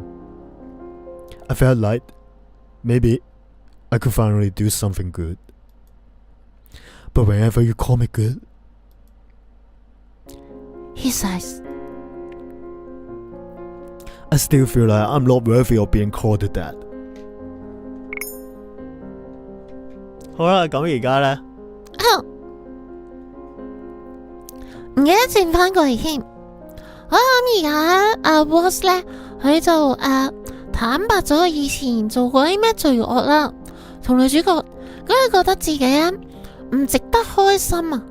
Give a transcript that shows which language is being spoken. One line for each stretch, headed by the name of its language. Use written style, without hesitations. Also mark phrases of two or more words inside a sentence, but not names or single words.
English: I felt like maybe I could finally do something good. But whenever you call me good, he sighs. I still feel like I'm not worthy of being called that.
Cantonese: 好啦，咁而家呢，唔記得轉翻過嚟添。我諗而家阿 Was 咧，佢就坦白咗以前做過啲咩罪惡啦，同女主角，咁佢覺得自己唔值得開心啊。